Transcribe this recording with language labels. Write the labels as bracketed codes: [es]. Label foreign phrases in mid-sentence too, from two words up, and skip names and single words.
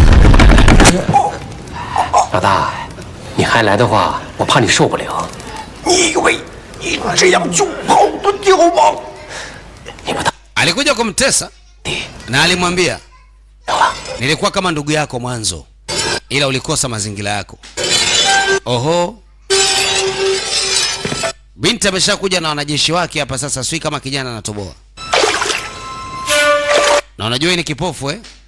[zh] 老大，你还来的话，我怕你受不了。你以为你这样就跑得掉吗？你不 [sw] Alikuja kumtesa na alimwambia nilikuwa kama ndugu yako mwanzo, ila ulikosa mazingira yako. Oho, binti ameshakuja na wanajeshi wake hapa sasa, sui kama kijana anatoboa. Na unajua hii ni kipofu eh?